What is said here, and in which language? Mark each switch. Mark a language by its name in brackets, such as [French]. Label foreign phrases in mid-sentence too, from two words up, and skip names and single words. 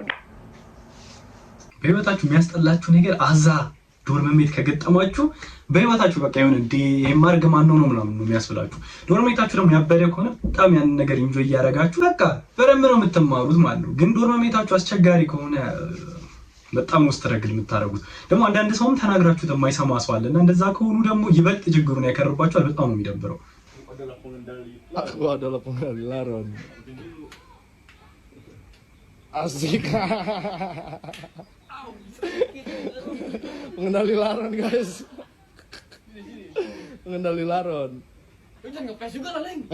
[Amharic] በህይወታችሁ የሚያስጠላችሁ ነገር አዛ [English] dorm mate [Amharic] ከገጠማችሁ በህይወታችሁ በቃ ይሁን እንዴ የማርግ ማን ነው ምናምን ነው የሚያስብላችሁ። ዶርም ሜታችሁ ደግሞ ያበደ ከሆነ በጣም ያን ነገር ኢንጆይ እያደረጋችሁ በቃ በደንብ ነው የምትማሩት ማለት ነው። ግን ዶርም ሜታችሁ አስቸጋሪ ከሆነ በጣም ስትረግል የምታደርጉት ደግሞ አንዳንድ ሰውም ተናግራችሁት የማይሰማ ሰው አለና እንደዛ ከሆኑ ደግሞ ይበልጥ ችግሩን ያከርባችኋል። በጣም ነው የሚደብረው። [Indonesian] Asik. Mengenali laron guys. Mengenali laron. Lu jangan ngeples juga lah, Leng.